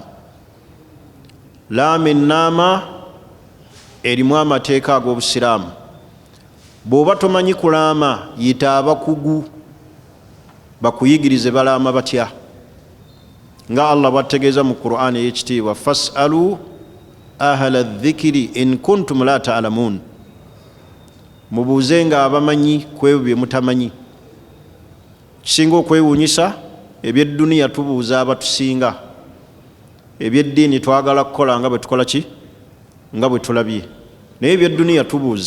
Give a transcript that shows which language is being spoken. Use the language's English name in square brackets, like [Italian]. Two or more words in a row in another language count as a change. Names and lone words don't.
[Ganda] Laama ennaama erimu amateeka ag'obusiraamu. Bw'oba tomanyi kulaama yita abakugu bakuyigirize balaama batya, nga Allah bw'ategeeza mu Qur'an ey'ekitiibwa, [Arabic] فاسألوا أهل الذكر إن كنتم لا تعلمون, [Ganda] mubuuzenga abamanyi ku ebyo bye mutamanyi. Kisinga okwewuunyisa, eby'edduniya tubuuza abatusinga, eby'eddiini twagala kukola nga bwe tukola ki nga bwe tulabye, naye eby'edduniya tubuuza.